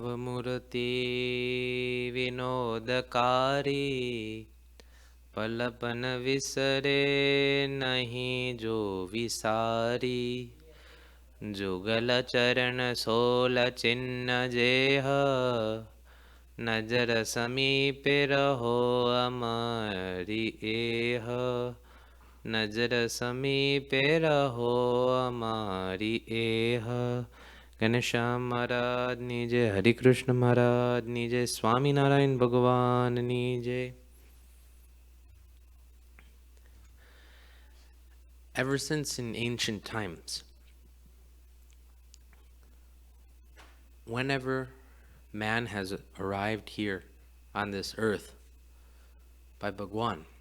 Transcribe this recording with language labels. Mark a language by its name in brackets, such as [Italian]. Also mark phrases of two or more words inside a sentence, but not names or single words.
[Gujarati] નવમૂર્તિ વિનોદકારી પલપન વિસરે નહીં જો વિસારી જુગલ ચરણ સોલ ચિન્હ જેહ નજર સમીપે રહો અમરી એહ નજર સમીપે રહો અમારી એહ ઘનશ્યામ મહારાજ ની જય હરિકૃષ્ણ મહારાજ ની જય સ્વામિનારાયણ ભગવાન ની જય. [English] Ever since in ancient times, whenever man has arrived here on this earth by Bhagwan,